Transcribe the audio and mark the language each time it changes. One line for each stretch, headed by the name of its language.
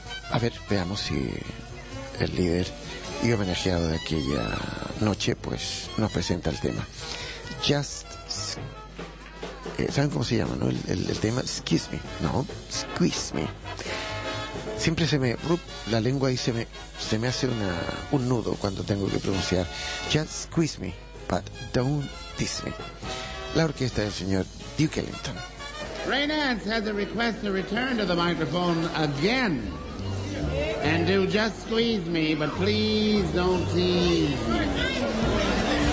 Spanish: A ver, veamos si el líder y homenajeado de aquella noche, pues, nos presenta el tema. Just... ¿saben cómo se llama, no? El tema,
English: excuse me,
Spanish: ¿no?
English: Squeeze me.
Spanish: Siempre se me... la lengua ahí se me hace un nudo cuando tengo que pronunciar.
English: Just squeeze me, but don't tease me.
Spanish: La orquesta del señor Duke Ellington.
English: Ray Nance has a request to return to the microphone again. And do just squeeze me, but please don't tease me.